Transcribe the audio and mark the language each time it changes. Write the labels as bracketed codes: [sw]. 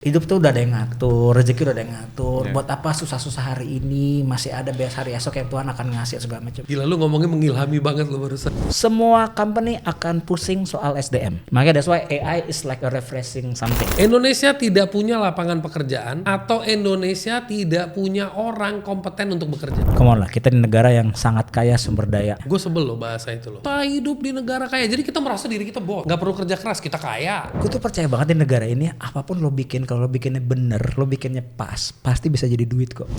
[id] Hidup tuh udah ada yang ngatur, rezeki udah ada yang ngatur. Buat apa susah-susah hari ini, masih ada hari esok yang Tuhan akan ngasih segala macam. Gila, lu ngomongnya mengilhami banget lu barusan. Semua company akan pusing soal SDM. Makanya [en] that's why AI is like a refreshing something. [id] Indonesia tidak punya lapangan pekerjaan atau Indonesia tidak punya orang kompeten untuk bekerja. [en] Come on [id] lah, kita di negara yang sangat kaya sumber daya. Gue sebel loh bahasa itu loh. Kita hidup di negara kaya, jadi kita merasa diri kita bos. Gak perlu kerja keras, kita kaya. Gue tuh percaya banget di negara ini, apapun lo bikin, kalau lo bikinnya bener, lo bikinnya pas, pasti bisa jadi duit kok.